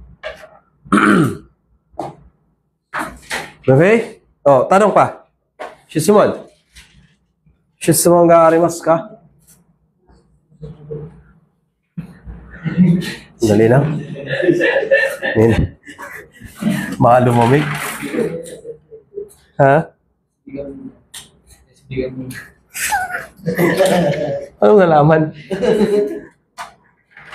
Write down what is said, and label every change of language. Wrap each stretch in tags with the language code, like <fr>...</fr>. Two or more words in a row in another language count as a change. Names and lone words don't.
<tl>Okay? Oh, tanong pa.</tl> <ja>質問。質問がありますか?</ja> <tl>Dali lang. Mga lumamig. Ha? Anong nalaman?</tl>